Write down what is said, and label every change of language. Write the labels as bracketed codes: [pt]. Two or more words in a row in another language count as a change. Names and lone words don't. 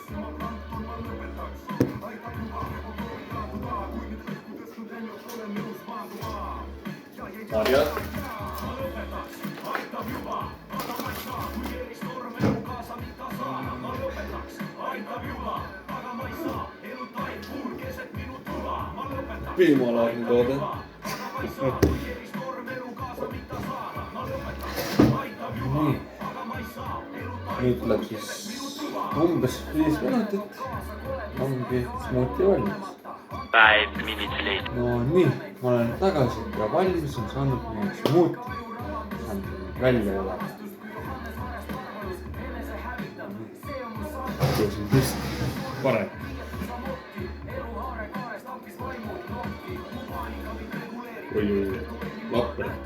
[et] marjad piimalaadne toode. Nii. Nüüd tuleb siis umbes 5 minutit, ongi smuuti valmis. [en] 5 minutes late. [et] No nii, ma olen tagasi ja valmis on saanud meie smuuti. Saan välja elada. See on vist parem. Oi, lapper.